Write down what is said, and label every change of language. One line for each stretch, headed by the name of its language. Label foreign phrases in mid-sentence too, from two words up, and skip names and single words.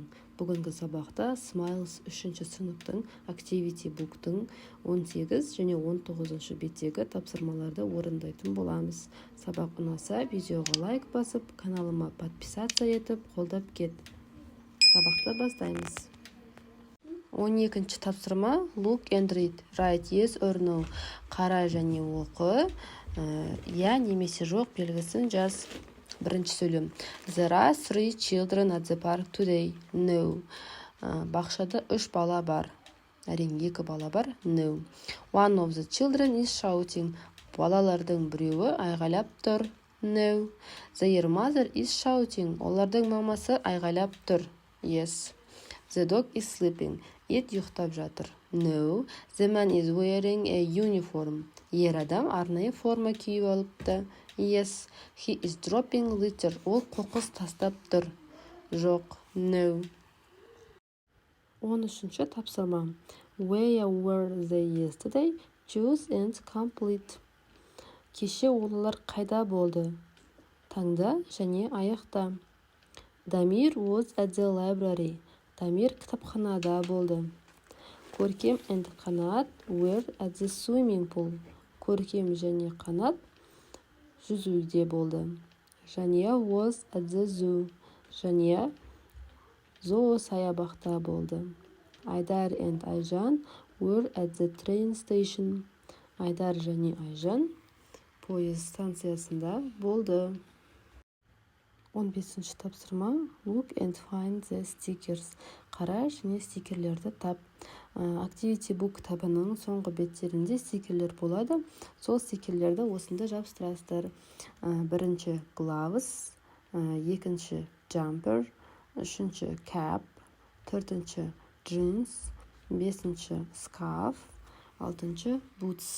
Kazakh: Бүгінгі сабақта Smiles 3-ші сыныптың Activity Book'тың 18 және 19-шы беттегі тапсырмаларды орындайтын боламыз. Сабақ ұнаса, видеоға лайк басып, каналыма подписация етіп, қолдап кет. Сабақты бастаймыз. 12-ші тапсырма
English: Look and read. Write yes or no.
Kazakh: Қара және оқы. Я немесе жоқ белгісін жаз. Бірінші сөйлем.
English: There are 3 children at the park today. No.
Kazakh: Бақшада 3 бала бар. Әрине 2 бала бар.
English: No. One of the children is shouting.
Kazakh: Балалардың біреуі айғайлап тұр.
English: No. Their mother is shouting.
Kazakh: Олардың мамасы айғайлап тұр.
English: Yes. The dog is sleeping.
Kazakh: Ит ұйықтап жатыр.
English: No. The man is wearing a uniform.
Kazakh: Ер адам арнайы форма киіп алыпты.
English: Yes. He is dropping litter.
Kazakh: Ол қоқыс тастап тұр. Жоқ. No. 13-ші тапсырма.
English: Where were they yesterday? Choose and complete.
Kazakh: Кеше олар қайда болды? Таңда және аяқта.
English: Дамир was at the library.
Kazakh: Дамир кітапханада болды.
English: Көркем and Қанат were at the swimming pool.
Kazakh: Көркем және Қанат жүзуде болды.
English: Жания was at the zoo.
Kazakh: Жания зоосаябақта болды.
English: Айдар and Айжан were at the train station.
Kazakh: Айдар және Айжан пойыз станциясында болды. 15-ші тапсырма
English: Look and find the stickers.
Kazakh: Қара және стикерлерді тап. Activity Book кітабының соңғы беттерінде стикерлер болады. Сол стикерлерді осында жабыстырасыздар. Бірінші gloves, екінші jumper, үшінші cap, төртінші jeans, бесінші scarf, алтыншы boots.